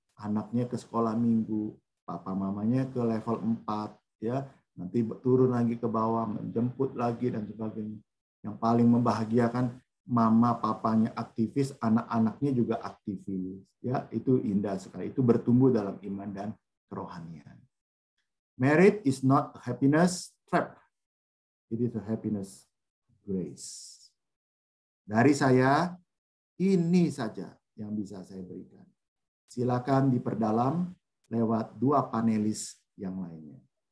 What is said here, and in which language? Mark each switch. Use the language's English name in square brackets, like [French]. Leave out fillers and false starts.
[Indonesian] Anaknya ke sekolah minggu, papa mamanya ke level 4, ya, nanti turun lagi ke bawah, menjemput lagi dan sebagainya. Yang paling membahagiakan, mama papanya aktivis, anak-anaknya juga aktivis. Ya, itu indah sekali. Itu bertumbuh dalam iman dan kerohanian. [English] Marriage is not happiness trap. It is a happiness grace. [Indonesian] Dari saya, ini saja yang bisa saya berikan. Silakan diperdalam lewat dua panelis yang lainnya.